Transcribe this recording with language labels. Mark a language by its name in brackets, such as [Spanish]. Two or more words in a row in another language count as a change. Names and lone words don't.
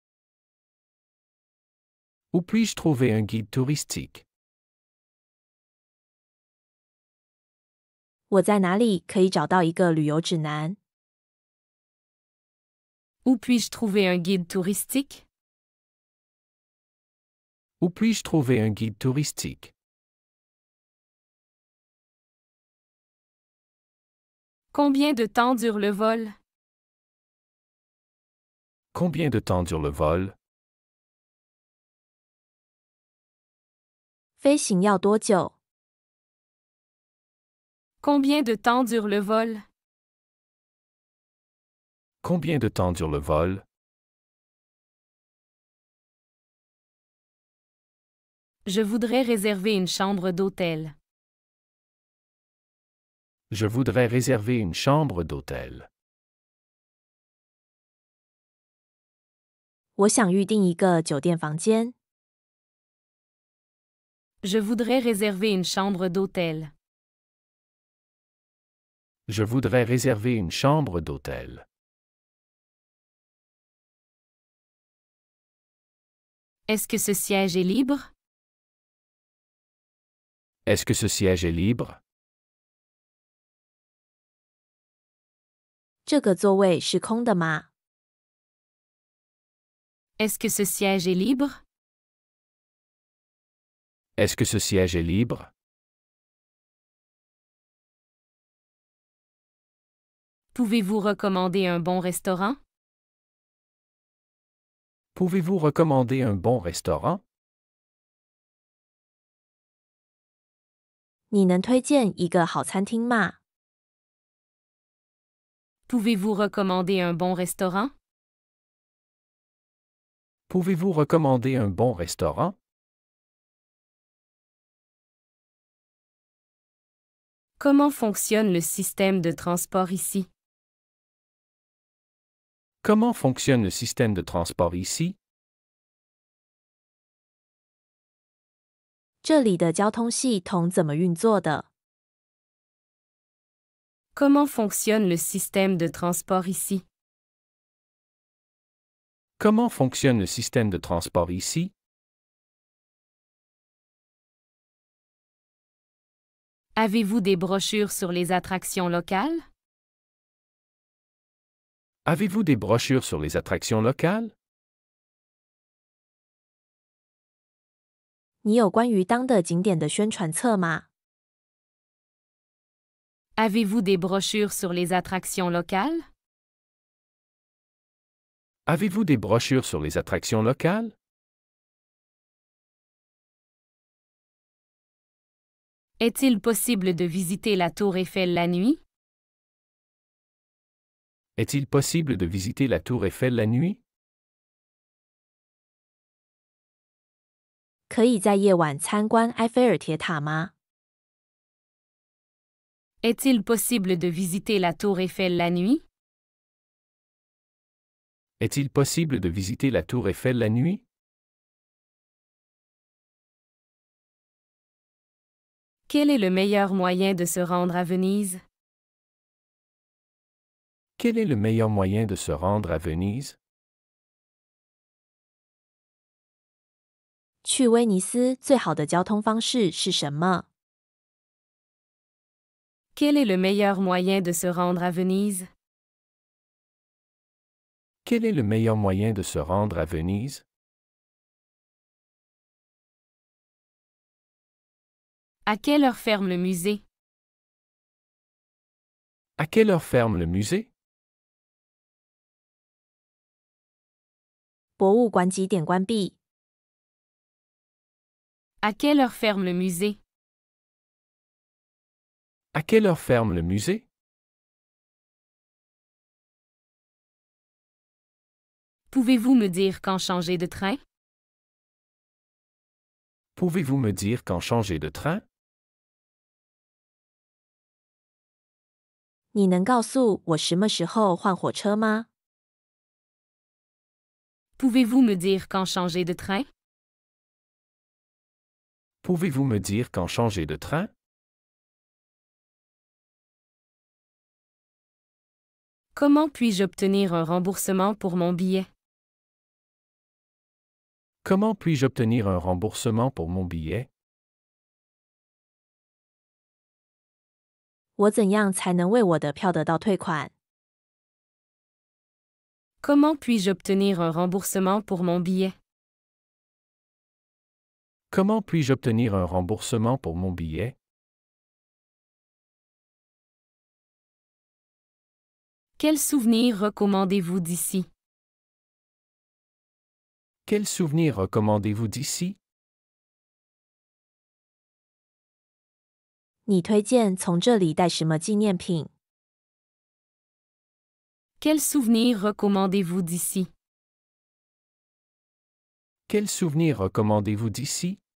[French] Où puis-je trouver un guide touristique? [Chinese] 我在哪里可以找到一个旅游指南？ [French] Où puis-je trouver un guide touristique? Où puis-je trouver un guide touristique? Combien de temps dure le vol? Combien de temps dure le vol? [Chinese] 飞行要多久？ [French] Combien de temps dure le vol? Combien de temps dure le vol? Je voudrais réserver une chambre d'hôtel. Je voudrais réserver une chambre d'hôtel. [Chinese] 我想预订一个酒店房间。 [French] Je voudrais réserver une chambre d'hôtel. Je voudrais réserver une chambre d'hôtel. Est-ce que ce siège est libre? Est-ce que ce siège est libre? [Chinese] 这个座位是空的吗？ [French] Est-ce que ce siège est libre? Est-ce que ce siège est libre? Pouvez-vous recommander un bon restaurant? Pouvez-vous recommander un bon restaurant? [Chinese] 你能推荐一个好餐厅吗？ [French] Pouvez-vous recommander un bon restaurant? Pouvez-vous recommander un bon restaurant? Comment fonctionne le système de transport ici? Comment fonctionne le système de transport ici? [Chinese] 这里的交通系统怎么运作的？ [French] Comment fonctionne le système de transport ici? Comment fonctionne le système de transport ici? Avez-vous des brochures sur les attractions locales? Avez-vous des brochures sur les attractions locales? [Chinese] 你有关于当地景点的宣传册吗？ [French] Avez-vous des brochures sur les attractions locales? Avez-vous des brochures sur les attractions locales? Est-il possible de visiter la Tour Eiffel la nuit? Est-il possible de visiter la Tour Eiffel la nuit? [Chinese] 可以在夜晚参观埃菲尔铁塔吗？ [French] Est-il possible de visiter la Tour Eiffel la nuit? Est-il possible de visiter la Tour Eiffel la nuit? Quel est le meilleur moyen de se rendre à Venise? Quel est le meilleur moyen de se rendre à Venise? [Chinese] 去威尼斯最好的交通方式是什么？ [French] Quel est le meilleur moyen de se rendre à Venise? Quel est le meilleur moyen de se rendre à Venise? À quelle heure ferme le musée? À quelle heure ferme le musée? [Chinese] 博物馆几点关闭？ [French] À quelle heure ferme le musée? À quelle heure ferme le musée? Pouvez-vous me dire quand changer de train? Pouvez-vous me dire quand changer de train? [Chinese] 你能告诉我什么时候换火车吗？ [French] Pouvez-vous me dire quand changer de train? Pouvez-vous me dire quand changer de train? Comment puis-je obtenir un remboursement pour mon billet? Comment puis-je obtenir un remboursement pour mon billet? [Chinese] 我怎样才能为我的票得到退款？ [French] Comment puis-je obtenir un remboursement pour mon billet? Comment puis-je obtenir un remboursement pour mon billet? Quel souvenir recommandez-vous d'ici? Quel souvenir recommandez-vous d'ici? [Chinese] 你推荐从这里带什么纪念品？ [French] Quel souvenir recommandez-vous d'ici? Quel souvenir recommandez-vous d'ici?